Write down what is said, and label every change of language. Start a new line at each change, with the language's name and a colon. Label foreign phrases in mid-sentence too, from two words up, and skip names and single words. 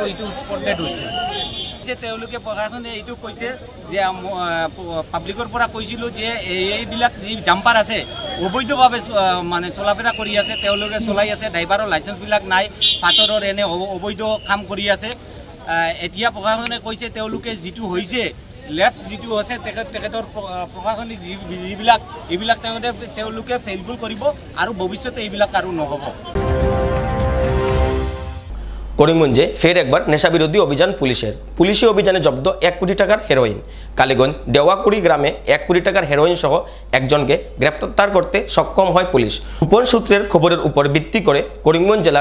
Assamese: এইটো
English: spot dead
Assamese: হৈছে তেওঁলোকে প্ৰশাসনে এইটো কৈছে যে পাব্লিকৰ পৰা কৈছিলোঁ যে এইবিলাক যি ডাম্পাৰ আছে অবৈধভাৱে মানে চলাফেৰা কৰি আছে তেওঁলোকে চলাই আছে ড্ৰাইভাৰৰ লাইচেঞ্চবিলাক নাই পাথৰৰ এনে অবৈধ কাম কৰি আছে এতিয়া প্ৰশাসনে কৈছে তেওঁলোকে যিটো হৈছে লেফ্ট যিটো আছে তেখেতৰ প্ৰশাসনিক এইবিলাক তেওঁলোকে ফেইলফুল কৰিব আৰু ভৱিষ্যতে এইবিলাক আৰু নহ'ব
Bangla: করিমগঞ্জে ফের একবার নেশাবিরোধী অভিযান পুলিশি অভিযানে জব্দ 1 কোটি টাকার হেরোইন কালীগঞ্জ দেওয়াকুড়ি গ্রামে 1 কোটি টাকার হেরোইন সহ একজনকে গ্রেফতার করতে সক্ষম হয় পুলিশ গোপন সূত্রের খবরের উপর ভিত্তি করে করিমগঞ্জ জেলার